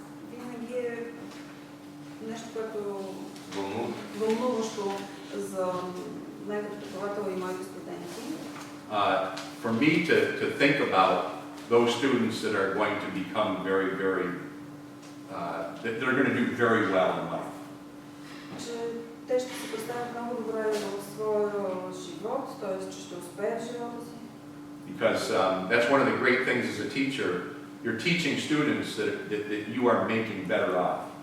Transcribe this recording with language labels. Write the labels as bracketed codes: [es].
[bg] Винаги е нещо, което вълнуващо за мен като преподавател и моите студенти. [en] For me to think about those students that are going to become very, very, that they're going to do very well in life. [bg] Че те ще се представят много добре в своя живот, т.е. че ще успеят в живота си. [en] Because that's one of the great things as a teacher. You're teaching students that you are making better off.